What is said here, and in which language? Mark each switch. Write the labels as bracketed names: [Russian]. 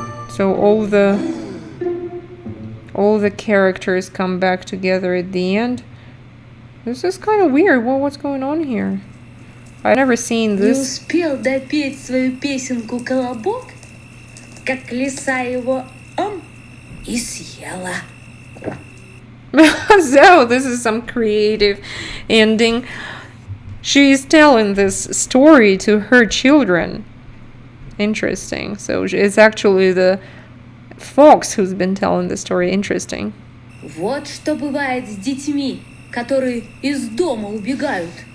[English] So all the characters come back together at the end. This is kind of weird. What's going on here? I've never seen [Russian] Не [English] this. [Russian] успел допеть свою песенку «Колобок», как лиса его и съела. [English] So this is some creative ending. She's telling this story to her children. Interesting. So it's actually the fox who's been telling the story. Interesting. [Russian] Вот что бывает с детьми, которые из дома убегают.